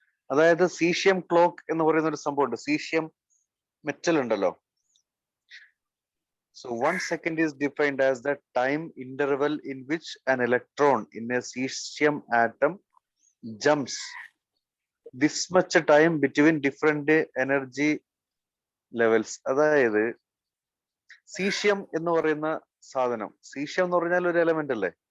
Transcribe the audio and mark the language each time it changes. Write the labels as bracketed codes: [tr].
[ml] അതായത് caesium clock എന്ന് പറയുന്ന ഒരു സംഭവമുണ്ട്. സീഷ്യം മെറ്റൽ ഉണ്ടല്ലോ. [en] So 1 second is defined as the time interval in which an electron in a cesium atom jumps this much time between different energy levels. [ml] അതായത് caesium എന്ന് പറയുന്ന സാധനം, സീഷ്യം എന്ന് പറഞ്ഞാൽ ഒരു എലമെന്റ് അല്ലേ?